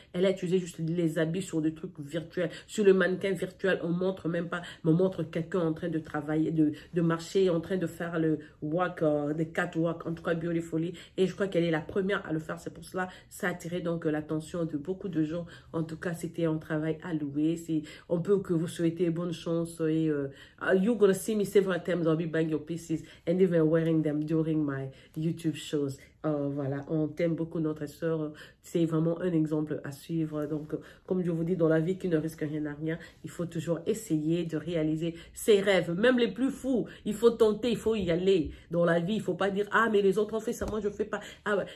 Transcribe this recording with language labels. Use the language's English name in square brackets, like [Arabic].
[French] Elle a utilisé juste les habits sur des trucs virtuels. Sur le mannequin virtuel, on montre même pas, mais on montre quelqu'un en train de travailler, de marcher, en train de faire le walk, [English] the catwalk, [French] en tout cas [English] beautifully. [French] Et je crois qu'elle est la première à le faire. C'est pour cela, ça a attiré donc l'attention de beaucoup de gens. En tout cas, c'était un travail à louer. On peut que vous souhaitez bonne chance. Et [English] you're gonna see me several times. I'll be buying your pieces and even wearing them during my YouTube shows. [French] Voilà, on t'aime beaucoup, notre sœur. C'est vraiment un exemple à suivre. Donc, comme je vous dis, dans la vie qui ne risque rien à rien, il faut toujours essayer de réaliser ses rêves, même les plus fous. Il faut tenter, il faut y aller. Dans la vie, il ne faut pas dire, ah, mais les autres ont fait ça, moi je ne fais pas. Ah, ouais.